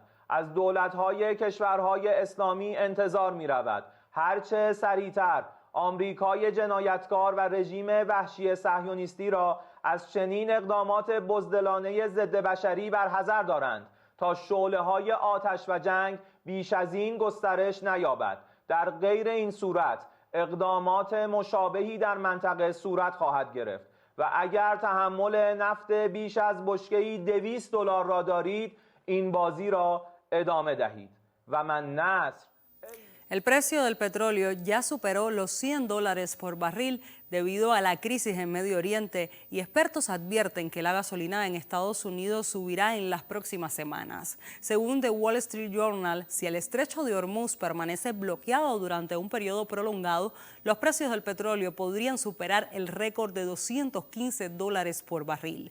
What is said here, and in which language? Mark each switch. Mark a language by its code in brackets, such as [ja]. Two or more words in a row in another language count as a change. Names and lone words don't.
[fa] از دولت‌های کشورهای اسلامی انتظار می‌رود هرچه سریعتر آمریکای جنایتکار و رژیم وحشی صهیونیستی را از چنین اقدامات بزدلانه ضد بشری برحذر دارند تا شعله‌های آتش و جنگ بیش از این گسترش نیابد. در غیر این صورت اقدامات مشابهی در منطقه صورت خواهد گرفت و اگر تحمل نفت بیش از بشکه‌ای $200 را دارید این بازی را ادامه دهید و من نصر. [es] El precio del petróleo ya superó los $100 por barril debido a la crisis en Medio Oriente y expertos advierten que la gasolina en Estados Unidos subirá en las próximas semanas. Según The Wall Street Journal, si el estrecho de Hormuz permanece bloqueado durante un periodo prolongado, los precios del petróleo podrían superar el récord de $215 por barril.